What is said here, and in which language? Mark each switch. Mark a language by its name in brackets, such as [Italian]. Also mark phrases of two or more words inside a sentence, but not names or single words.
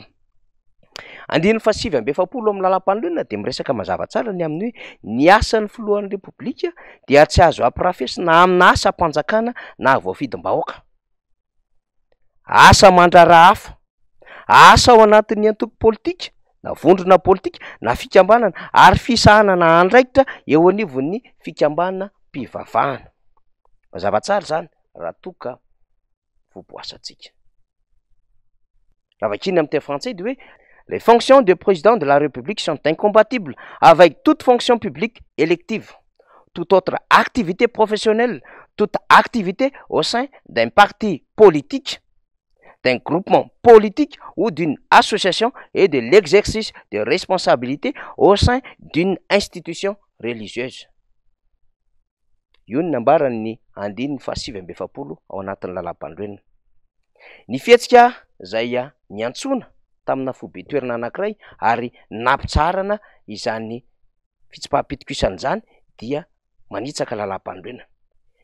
[Malagasy] Andininy fa 770 amin'ny lalam-pandroenana dia miresaka mazava tsara ny amin'ny hoe ny asan'ny filohan'ny repoblika dia tsy azo ampirafesina amina asa mpanjakana na voafidim-bahoaka, asa mandraraha hafa, asa ao anatin'ny antoko politika na vondrona politika na fikambanana ary fisahanana andraikitra eo anivon'ny fikambanana mpivavahana. Mazava tsara zany raha toka voaboasantsika. Ravakiny amin'ny teny français dia hoe [French] les fonctions de président de la République sont incompatibles avec toute fonction publique élective, toute autre activité professionnelle, toute activité au sein d'un parti politique, d'un groupement politique ou d'une association et de l'exercice de responsabilité au sein d'une institution religieuse. [Malagasy] Io ny nambaran'ny andininy fa 770 ao anatin'ny lalam-pandroenana. Ny fihetsika izay niantsoana tamina foibe toerana anankiray ary nampitsarana izany fitsim-pahapitokisana izany dia manitsaka lalam-pandroenana.